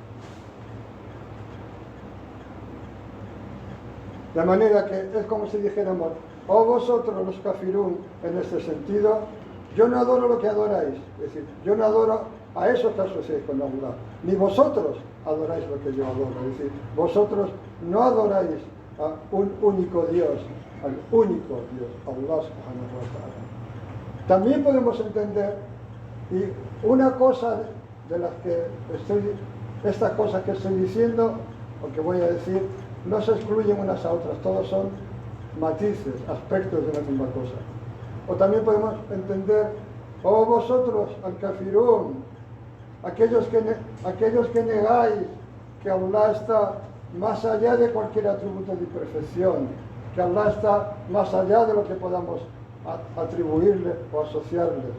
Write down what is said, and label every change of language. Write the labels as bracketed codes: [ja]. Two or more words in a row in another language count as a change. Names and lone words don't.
[es] De manera que es como si dijéramos, oh vosotros los kafirún, en este sentido, yo no adoro lo que adoráis, es decir, yo no adoro a esos que asociáis con Allah, ni vosotros adoráis lo que yo adoro, es decir, vosotros no adoráis a un único Dios, al único Dios, [ar] الله سبحانه وتعالى. [es] También podemos entender, y una cosa de las que estas cosas que estoy diciendo, o que voy a decir, no se excluyen unas a otras, todos son matices, aspectos de la misma cosa. O también podemos entender, oh vosotros, al-kafirun, aquellos que negáis que Allah está más allá de cualquier atributo de perfección, que Allah está más allá de lo que podamos atribuirle o asociarle.